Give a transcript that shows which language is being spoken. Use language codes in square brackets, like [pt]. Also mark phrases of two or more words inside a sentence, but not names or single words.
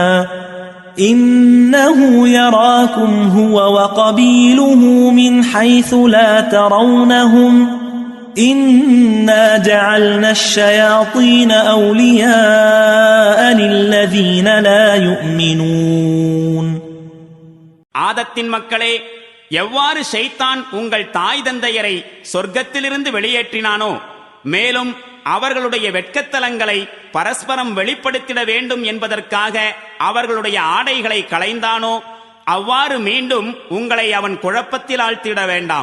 [ar] إنه يراكم هو وقبيله من حيث لا ترونهم إنا جعلنا الشياطين أولياء للذين لا يؤمنون. [ta] ஆதத்தின் மக்களே, எவ்வாறு ஷைத்தான் உங்கள் தாய் தந்தையரை சொர்க்கத்திலிருந்து வெளியேற்றினானோ, மேலும் அவர்களுடைய வெட்கத்தலங்களை பரஸ்பரம் வெளிப்படுத்திட வேண்டும் என்பதற்காக அவர்களுடைய ஆடைகளை களைந்தானோ, அவ்வாறு மீண்டும் உங்களை அவன் குழப்பத்தில் ஆழ்த்திட வேண்டாம்.